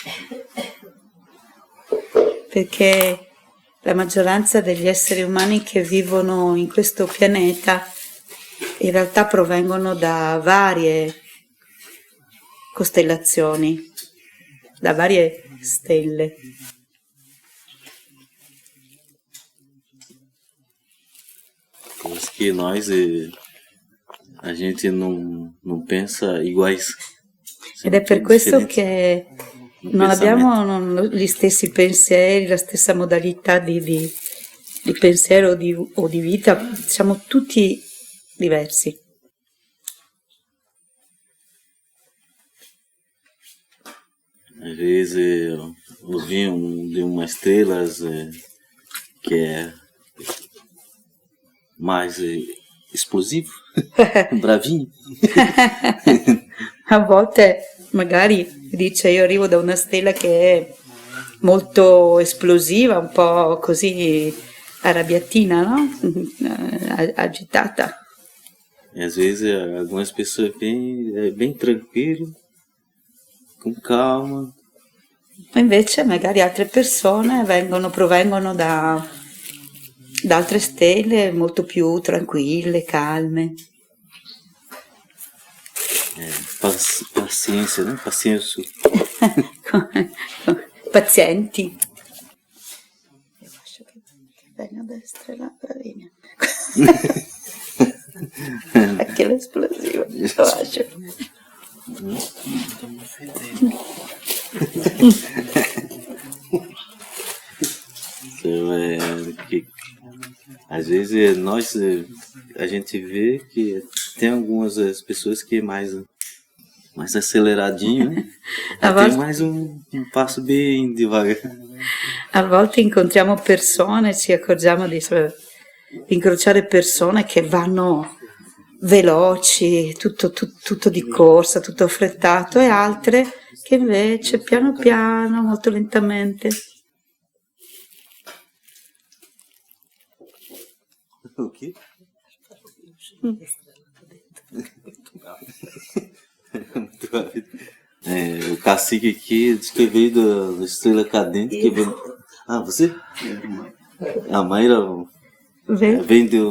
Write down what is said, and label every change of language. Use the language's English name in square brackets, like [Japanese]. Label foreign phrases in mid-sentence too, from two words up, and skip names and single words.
[Italian] Perché la maggioranza degli esseri umani che vivono in questo pianeta in realtà provengono da varie costellazioni, da varie stelle. [Portuguese] Por isso que nós, a gente não pensa iguais. [Italian] Ed è per questo che non abbiamo gli stessi pensieri, la stessa modalità di pensiero o di vita, siamo tutti diversi. [Portuguese] Às vezes eu vi de uma estrela que é mais esplosivo, bravinho. [Italian] A volte magari dice io arrivo da una stella che è molto esplosiva, un po' così arrabbiatina, no? Agitata. [Portuguese] E às vezes algumas pessoas bem tranquilo, com calma. [Italian] Invece magari altre persone provengono da altre stelle molto più tranquille, calme. pazienza, né? Pazienza. Pazienti. Io lascio che venga a destra e là, bravina. Anche l'esplosivo, lo lascio. [Portuguese] Que, às vezes a gente vê que tem algumas pessoas que é mais aceleradinho, né? Tem mais um passo bem devagar. [Italian] A volte incontriamo persone, ci accorgiamo di incrociare persone che vanno veloci, tutto di corsa, tutto affrettato, e altre che invece piano piano, molto lentamente. [Portuguese] O quê? O cacique aqui diz que veio da Estrela Cadente. Que veio... Ah, você? A Mayra vem do...